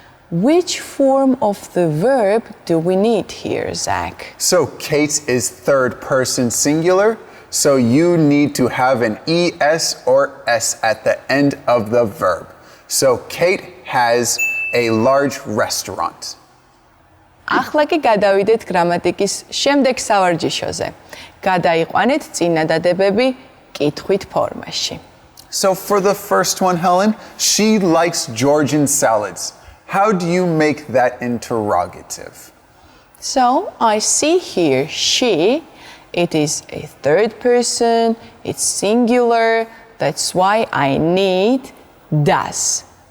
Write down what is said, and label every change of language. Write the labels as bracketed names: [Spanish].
[English] Which form of the verb do we need here, Zach? So Kate is third person singular, so you need to have an es or s at the end of the verb. So Kate has a large restaurant. [Georgian] ახლა კი გადავიდეთ გრამატიკის შემდეგ სავარჯიშოზე. გადაიყვანეთ წინადადებები კითხვით ფორმაში. [English] So for the first one, Helen, she likes Georgian salads. How do you make that interrogative? So I see here she, it is a third person, it's singular, that's why I need does.